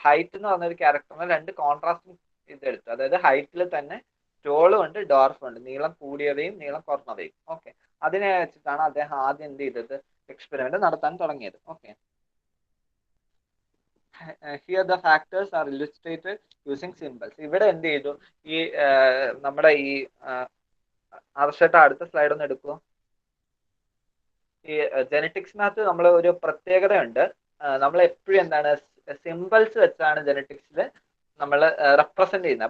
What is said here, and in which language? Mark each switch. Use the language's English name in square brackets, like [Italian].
[Malayalam] Height എന്ന് പറഞ്ഞ ഒരു ക്യാരക്ടറിന് 2 കോൺട്രാസ്റ്റിംഗ് ഇതെടുത്തു. അതായത് ഹൈറ്റിൽ തന്നെ ടോളും ഉണ്ട്, ഡോർഫും ഉണ്ട്, നീളം കൂടിയവയും നീളം കുറഞ്ഞവയും. ഓക്കെ, അതിനെ വെച്ചിട്ടാണ് അദ്ദേഹം ആദ്യം എന്ത് ചെയ്തത്, എക്സ്പെരിമെന്റ് നടത്താൻ തുടങ്ങിയത്. [English] Okay, here the factors are illustrated using symbols. [Malayalam] ഇവിടെ എന്ത് ചെയ്തു, ഈ നമ്മുടെ ഈ ആവശ്യമായിട്ട് അടുത്ത സ്ലൈഡ് ഒന്ന് എടുക്കുമോ? ഈ ജെനറ്റിക്സിനകത്ത് നമ്മൾ ഒരു പ്രത്യേകതയുണ്ട്. നമ്മൾ എപ്പോഴും എന്താണ്, സിമ്പിൾസ് വെച്ചാണ് ജെനറ്റിക്സിൽ നമ്മൾ റെപ്രസെന്റ് ചെയ്യുന്നത്.